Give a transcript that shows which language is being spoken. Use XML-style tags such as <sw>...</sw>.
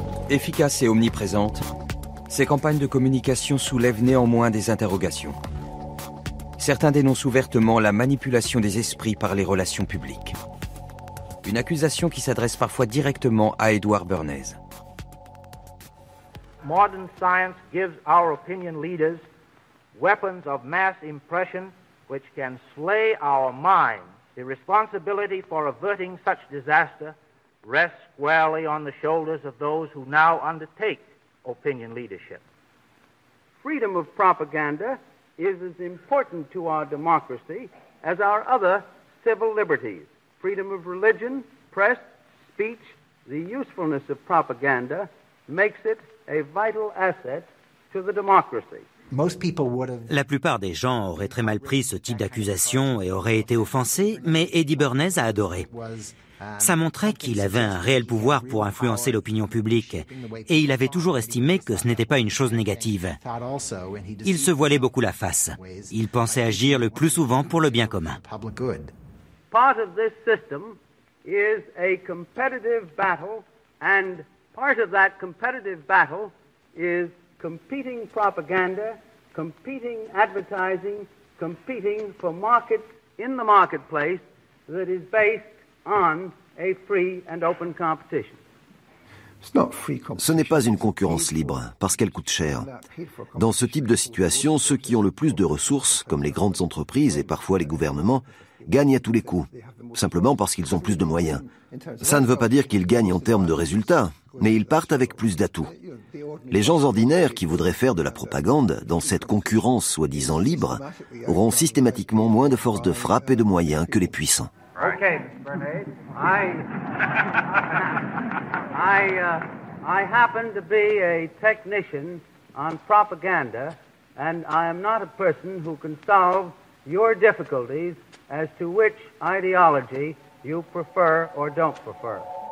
<fr>Efficace et omniprésente, ces campagnes de communication soulèvent néanmoins des interrogations. Certains dénoncent ouvertement la manipulation des esprits par les relations publiques. Une accusation qui s'adresse parfois directement à Edouard Bernays.</fr> <en>Modern science gives our opinion leaders weapons of mass impression which can slay our minds. The responsibility for averting such disaster rests squarely on the shoulders of those who now undertake opinion leadership. Freedom of propaganda is as important to our democracy as our other civil liberties. Freedom of religion, press, speech, the usefulness of propaganda makes it a vital asset to the democracy.</en> <fr>La plupart des gens auraient très mal pris ce type d'accusation et auraient été offensés, mais Eddie Bernays a adoré. Ça montrait qu'il avait un réel pouvoir pour influencer l'opinion publique, et il avait toujours estimé que ce n'était pas une chose négative. Il se voilait beaucoup la face. Il pensait agir le plus souvent pour le bien commun.</fr> <en>Part of this system is a competitive battle and Part of that competitive battle is competing propaganda, competing advertising, competing for market in the marketplace that is based on a free and open competition.</en> <fr>Ce n'est pas une concurrence libre, parce qu'elle coûte cher. Dans ce type de situation, ceux qui ont le plus de ressources, comme les grandes entreprises et parfois les gouvernements, gagnent à tous les coups, simplement parce qu'ils ont plus de moyens. Ça ne veut pas dire qu'ils gagnent en termes de résultats, mais ils partent avec plus d'atouts. Les gens ordinaires qui voudraient faire de la propagande dans cette concurrence soi-disant libre auront systématiquement moins de force de frappe et de moyens que les puissants.</fr> <en>Ok, Bernard. I happen to be a technician on propaganda, and I am not a person who can solve your difficulties as to which ideology you prefer or don't prefer.</en>